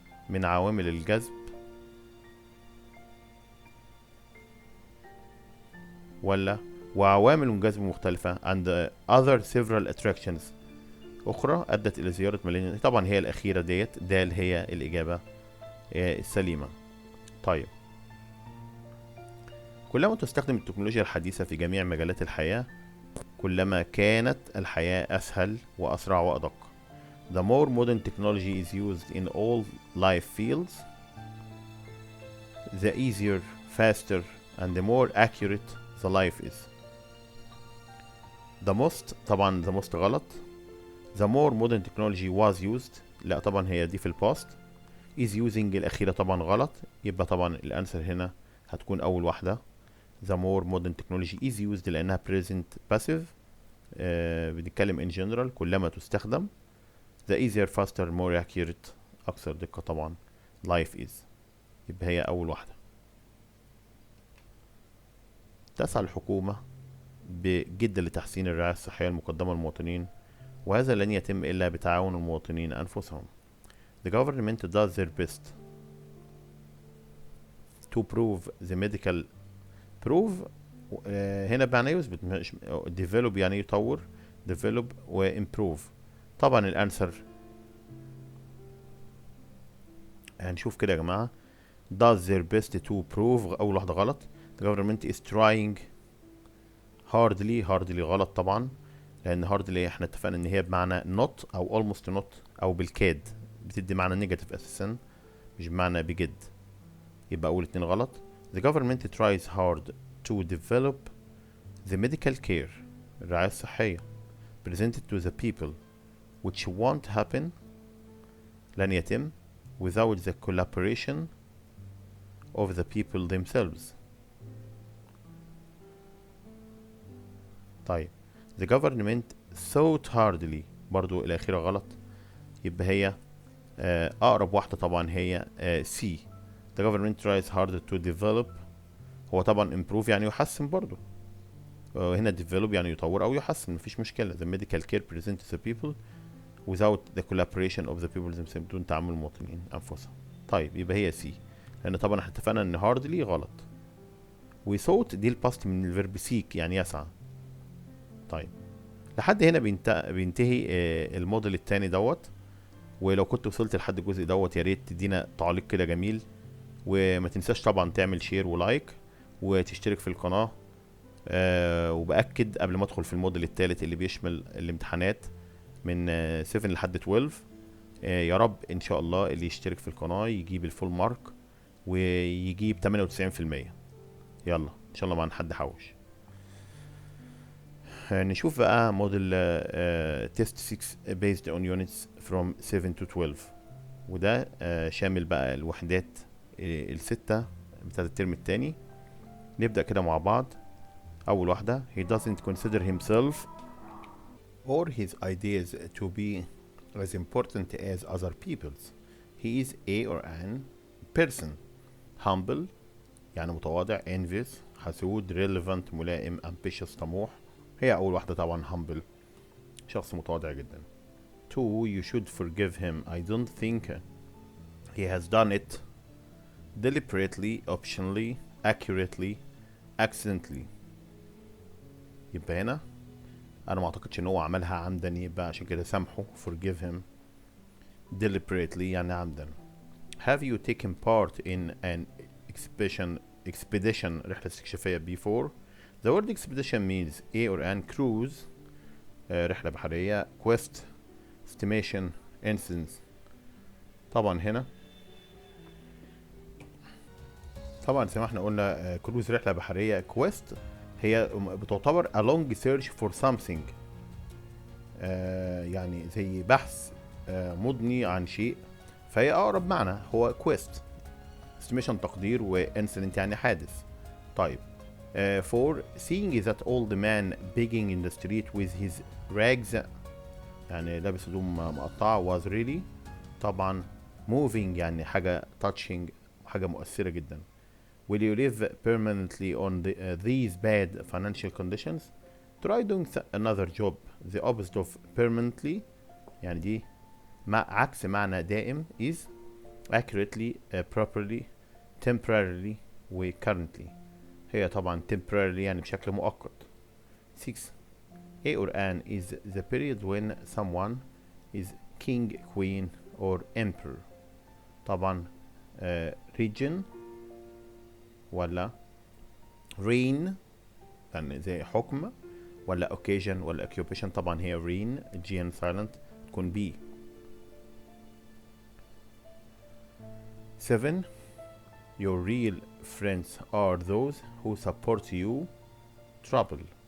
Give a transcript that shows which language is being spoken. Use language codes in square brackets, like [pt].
[ar] من عوامل الجذب ولا وعوامل الجذب مختلفة [en] and other several attractions [ar] أخرى أدت إلى زيارة ملايين. طبعا هي الأخيرة ديت دال هي الإجابة السليمة. طيب، كلما تستخدم التكنولوجيا الحديثة في جميع مجالات الحياة كلما كانت الحياة أسهل وأسرع وأدق. [en] The more modern technology is used in all life fields, the easier, faster, and the more accurate the life is. The most طبعا the most غلط. The more modern technology was used، [ar] لا طبعا هي دي في الباست. [en] is using [ar] الأخيرة طبعا غلط، يبقى طبعا الأنسر هنا هتكون أول واحدة. [en] The more modern technology is used [ar] لأنها [en] present passive. [ar] بنتكلم [en] in general [ar] كلما تستخدم. [en] The easier, faster, more accurate [ar] أكثر دقة طبعا [en] life is، [ar] يبقى هي أول واحدة. تسعى الحكومة بجد لتحسين الرعاية الصحية المقدمة للمواطنين، وهذا لن يتم إلا بتعاون المواطنين أنفسهم. [en] The government does their best to prove the medical prove [ar] هنا بمعنى يثبت، مش [en] develop [ar] يعني يطور، [en] develop و improve. [ar] طبعا الانسر هنشوف كده يا جماعة. [en] does their best to prove [ar] أول واحدة غلط. [en] The government is trying hardly [ar] غلط طبعا، لأن hardly احنا اتفقنا إن هي بمعنى not أو [en] almost not [ar] أو بالكاد، بتدي معنى نيجاتيف أساسا مش بمعنى بجد، يبقى أول اتنين غلط. [en] The government tries hard to develop the medical care [ar] الرعاية الصحية [en] presented to the people which won't happen [ar] لن يتم [en] without the collaboration of the people themselves. [ar] طيب [en] the government thought hardly [ar] برضو الأخيرة غلط، يبقى هي أقرب واحدة طبعا هي C. [en] the government tries hard to develop، [ar] هو طبعا improve يعني يحسن برضو، هنا develop يعني يطور أو يحسن مفيش مشكلة. [en] the medical care presented to the people without the collaboration of the people themselves [ar] بدون تعامل المواطنين أنفسهم. طيب يبقى هي C، لأن طبعا احنا اتفقنا إن hardly غلط. و thought دي الباست من الفيرب seek يعني يسعى. طيب لحد هنا بينتهي الموديل التاني دوت. ولو كنت وصلت لحد الجزء دوت يا ريت تدينا تعليق كده جميل، وما تنساش طبعا تعمل شير ولايك وتشترك في القناة. وبأكد قبل ما ادخل في الموديل الثالث اللي بيشمل الامتحانات من 7 لحد 12، يا رب ان شاء الله اللي يشترك في القناة يجيب الفول مارك ويجيب 98%. يلا ان شاء الله ما حد حوش. نشوف بقى موديل تيست 6 [en] based on units from 7 to 12، [ar] وده شامل بقى الوحدات الستة بتاعت الترم التاني. نبدأ كده مع بعض. أول واحدة [en] he doesn't consider himself or his ideas to be as important as other people's. He is a or an person humble [ar] يعني متواضع، [en] envious حسود، relevant ملائم، ambitious طموح. [ar] هي أول واحدة طبعا humble شخص متواضع جدا. [en] 2 you should forgive him. I don't think he has done it deliberately, optionally, accurately, accidentally. [ar] يبقى هنا انا ما اعتقدش ان هو عملها عمدا، يبقى عشان كده سامحه [en] forgive him. [ar] deliberately يعني عمدا. [en] have you taken part in an expedition [ar] رحلة استكشافية [en] before. the word expedition means a or an cruise [ar] رحلة بحرية، [en] quest estimation instance. [ar] طبعا هنا طبعا زي ما احنا قلنا كروز رحلة بحرية، quest هي بتعتبر [en] a long search for something، [ar] يعني زي بحث مضني عن شيء، فهي أقرب معنى هو quest. estimation تقدير، و incident يعني حادث. [en] طيب for seeing that old man begging in the street with his rags [ar] يعني لابس هدوم مقطعة [en] was really طبعا moving يعني حاجة touching [ar] وحاجة مؤثرة جدا. [en] will you live permanently on these bad financial conditions. try doing another job. the opposite of permanently [ar] يعني دي عكس معنى دائم [en] is accurately, properly, temporarily و currently. [ar] هي طبعا temporarily يعني بشكل مؤقت. 6. [en] A or an is the period when someone is king, queen or emperor. [ar] طبعا region ولا reign يعني زي حكم ولا occasion ولا occupation. طبعا هي [en] reign G silent [ar] تكون B. [en] 7. Your real friends are those who support you trouble.